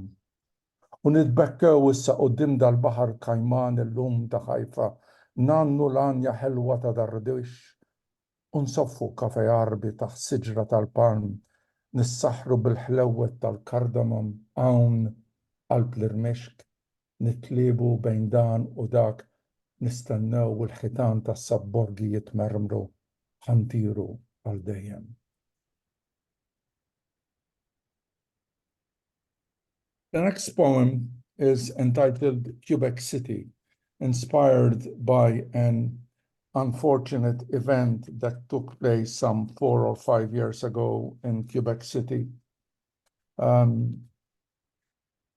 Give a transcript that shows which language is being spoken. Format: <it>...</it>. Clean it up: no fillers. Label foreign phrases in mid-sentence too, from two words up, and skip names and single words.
<mt>U nitbekkew issa quddiem dal-baħar kajman illum ta' Ħajfa, nannu l-anja ħelwa ta' Dardwix, u nsoffu kafe jarbi taħt siġra tal-palm, nissaħru bil-ħlewwet tal-kardamom hawn qalb l-irmexk, nitlibu bejn dan u dak, nistennew il-ħitan tas-sabborgi jitmermru, ħantiru għal dejjem.</mt> <en>The next poem is entitled Quebec City, inspired by an unfortunate event that took place some 4 or 5 years ago in Quebec City.</en>